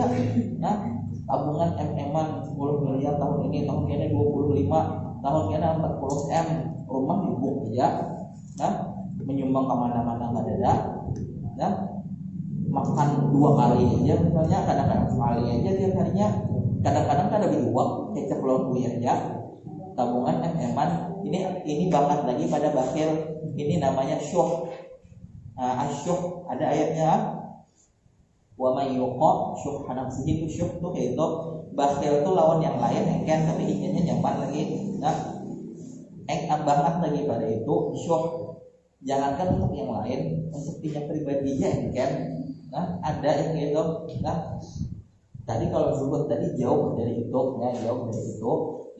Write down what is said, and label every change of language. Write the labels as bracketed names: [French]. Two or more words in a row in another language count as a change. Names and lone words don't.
[Indonesian] Tabungan em-eman 10 miliar tahun ini 25, tahun ini 40 M, rumah dibuk aja, menyumbang kemana-mana nggak ada, makan 2 kali aja misalnya, kadang-kadang sekali aja tiap harinya, kadang-kadang ada diuap kecap lombu aja, tabungan em-eman. Ini banget lagi pada bakhil, ini namanya syuh. Asyuh ada ayatnya, [Arabic] wa may yuqa syuhha nafsihi, [Indonesian] syuh tuh kayak itu. Bakhil tuh lawan yang lain engken, tapi inginnya nyaman lagi. Banget lagi pada itu syuh. Jangankan untuk yang lain, untuk dirinya pribadinya engken. Ada yang gitu. Tadi kalau zuhud tadi jauh dari itu, jauh dari itu.